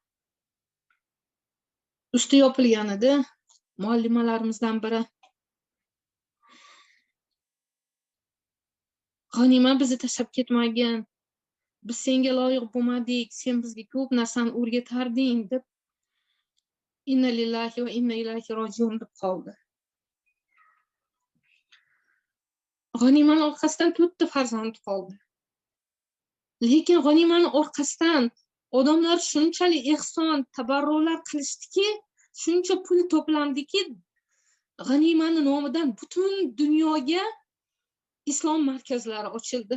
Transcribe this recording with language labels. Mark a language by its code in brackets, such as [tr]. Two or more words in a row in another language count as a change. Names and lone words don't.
[uz] Usti yopilgan edi. Muallimalarimizdan biri: "G'anima, bizni tashlab ketmagin. Biz senga loyiq bo'lmadik. Sen bizga ko'p narsani o'rgatarding" deb [ar] إنا لله وإنا إليه راجعون [uz] deb qoldi. G'animani orqasidan 4 ta farzand qoldi. Lekin G'animani orqasidan odamlar shunchalik ehson, tabarruklar qilishdiki, shuncha pul to'plandiki, G'animani nomidan butun dunyoga islom markazlari ochildi.